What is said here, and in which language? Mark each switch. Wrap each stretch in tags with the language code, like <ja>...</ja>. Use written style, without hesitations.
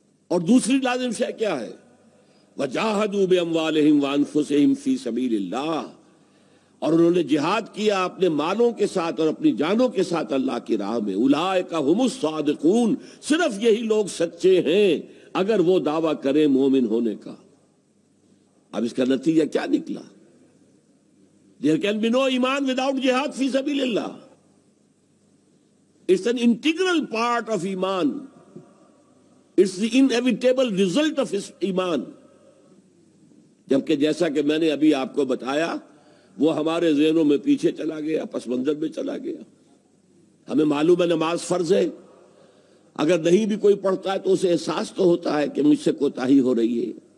<ur>اور دوسری لازم شے کیا ہے؟</ur> <ar>وجاہدوا باموالہم وانفسہم فی سبیل اللہ،</ar> <ur>اور انہوں نے جہاد کیا اپنے مالوں کے ساتھ اور اپنی جانوں کے ساتھ اللہ کی راہ میں.</ur> <ar>اولئک ھم الصادقون،</ar> <ur>صرف یہی لوگ سچے ہیں اگر وہ دعویٰ کریں مومن ہونے کا. اب اس کا نتیجہ کیا نکلا؟</ur> <en>There can be no</en> <ur>ایمان</ur> <en>without jihad</en> <ur>فی سبیل اللہ.</ur> <en>It's an integral part of ایمان. It's the inevitable result of ایمان.</en> <ur>جبکہ جیسا کہ میں نے ابھی آپ کو بتایا وہ ہمارے ذہنوں میں پیچھے چلا گیا، پس منظر میں چلا گیا. ہمیں معلوم ہے نماز فرض ہے، اگر نہیں بھی کوئی پڑھتا ہے تو اسے احساس تو ہوتا ہے کہ مجھ سے کوتاہی ہو رہی ہے.</ur>